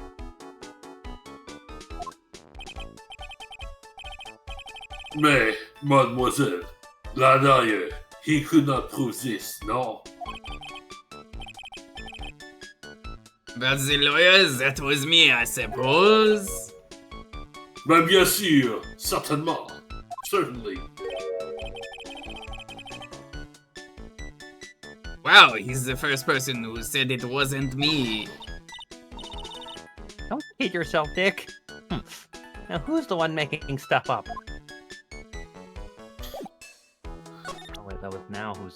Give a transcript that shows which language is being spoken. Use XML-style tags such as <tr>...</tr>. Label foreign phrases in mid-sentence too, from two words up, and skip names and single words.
<fr>Mais, mademoiselle, la</fr> <en>lawyer, he could not prove this, no? But the lawyers, that was me, I suppose.</en> <fr>Mais bien sûr, certainement,</fr> <en>certainly. Wow, he's the first person who said it wasn't me. Don't kid yourself, Dick. Now who's the one making stuff up? Oh wait, that was now who's the...</en>